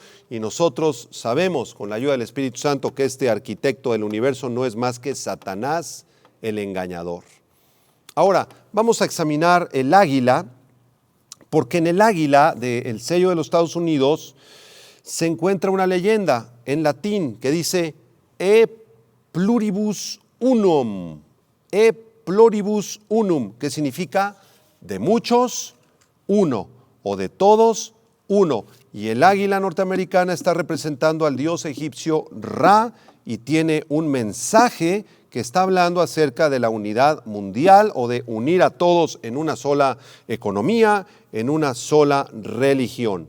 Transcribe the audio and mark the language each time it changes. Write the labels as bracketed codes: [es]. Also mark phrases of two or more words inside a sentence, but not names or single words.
[es] Y nosotros sabemos, con la ayuda del Espíritu Santo, que este arquitecto del universo no es más que Satanás, el engañador. Ahora, vamos a examinar el águila, porque en el águila del sello de los Estados Unidos se encuentra una leyenda en latín que dice [la] E pluribus unum, E pluribus unum, [es] que significa de muchos, uno, o de todos, uno. Y el águila norteamericana está representando al dios egipcio Ra y tiene un mensaje que está hablando acerca de la unidad mundial o de unir a todos en una sola economía, en una sola religión.